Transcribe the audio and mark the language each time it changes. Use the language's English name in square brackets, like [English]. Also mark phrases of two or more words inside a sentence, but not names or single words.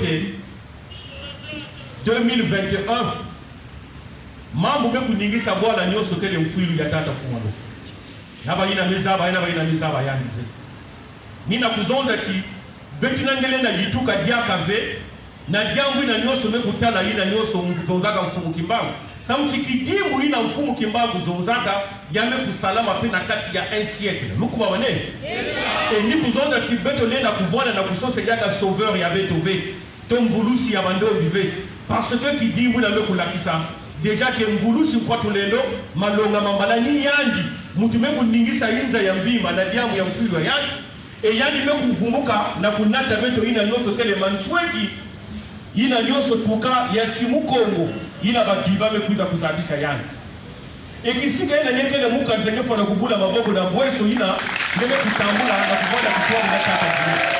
[Kongo] 2021 mambu me kuningisa bwala nyoso kele mfilu ya tata fumalo naba ina mezaba yani nina kuzonda ti betu nangele na jituka diaka ve na jambo ina nyoso mekutala ina nyoso mvutongaka mfumu kimbangu samuchi kidimu ina mfumu kimbangu zonzaka yame kusalama pena kati ya 1 siècle lukuba wane e ni kuzonda ti beto nena kuvona na kusose jaka sauveur ya beto ve to mvulusi ya bando vive [French] parce que [Kongo] kidimu ina mekulakisa déjà ke mvulusi kwa tulendo malonga mambala ni yanji mutu mekuningisa inza ya mvimba na diamu ya mfilo ya yanji e yanji mekuvumuka na kunata beto ina nyoso kele manchweki ina nyoso tuka ya simu Kongo ina bagiba mekuza kuzabisa yani ekisika ina nyekele muka nzengefo na kubula maboko na bweso ina neme kutambula na kuboda kutoa na kata